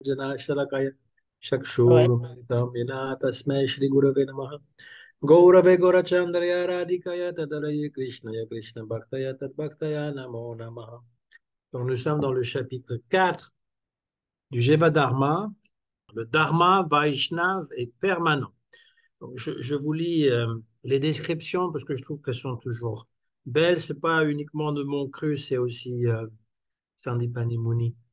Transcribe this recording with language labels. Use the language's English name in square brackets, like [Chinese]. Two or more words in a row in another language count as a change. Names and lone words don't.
[French] Janashalakaya Ouais. [Sanskrit] Shakshurumilitam Yena Tasmai Shri Gurave Namaha Gaurave Gorachandraya Radhikaya Tadaraye Krishnaya Krishna Bhaktaya Tadbhaktaya Namo Namaha. [French] Donc nous sommes dans le chapitre 4 du Jeva Dharma. Le Dharma Vaishnav est permanent. Donc, je vous lis les descriptions parce que je trouve qu'elles sont toujours belles. C'est pas uniquement de mon cru, c'est aussi Sandipani Muni.